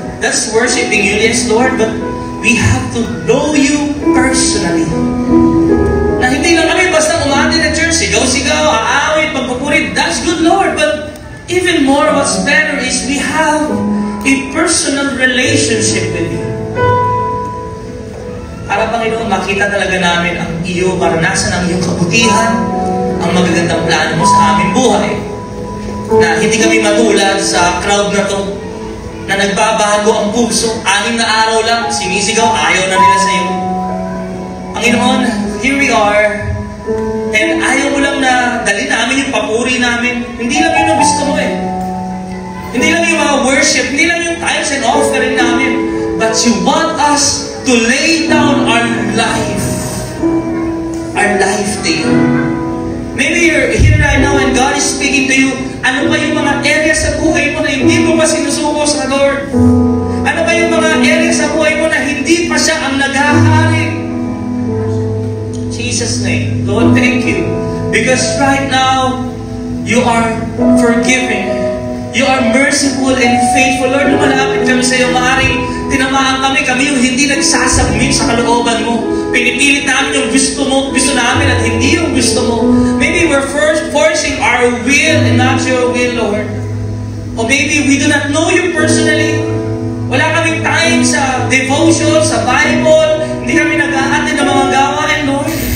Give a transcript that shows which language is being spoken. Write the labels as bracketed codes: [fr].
[en] That's worshiping you, yes, Lord. But we have to know you personally. [tl] Na hindi lang kami basta umati na church, sigaw-sigaw, aawit, pagpupuri. [en] That's good, Lord. But even more, what's better is we have a personal relationship with you. [tl] Para, Panginoon, makita talaga namin ang iyo, maranasan ang iyong kabutihan, ang magagandang plano mo sa aming buhay. Na hindi kami matulad sa crowd na to, na nagbabago ang puso, 6 na araw lang, sinisigaw, ayaw na nila sa iyo. Panginoon, [en] here we are, and [tl] ayaw mo lang na dali namin yung papuri namin. Hindi lang yun ang gusto mo eh. Hindi lang yung mga [en] worship, [tl] hindi lang yung [en] tithes and offering namin, but you want us to lay down our life to you. Maybe you're here right now and God is speaking to you. [tl] Ano ba yung mga areas sa buhay mo na hindi mo pa sinusuko sa Lord? Ano ba yung mga areas sa buhay mo na hindi pa siya ang naghahari? [en] Jesus' name, Lord, thank you. Because right now, you are forgiving. You are merciful and faithful. [tl] Lord, lumalapit kami sa iyo. Maaaring tinamaan kami yung hindi nagsasubmit sa kalooban mo. Pinipilit namin yung gusto namin at hindi yung gusto mo. [en] Maybe we're forcing our will and not your will, Lord. Or maybe we do not know you personally. [tl] Wala kaming time sa devotion, sa Bible. Hindi kami nag-a-attend ng mga gawain, Lord.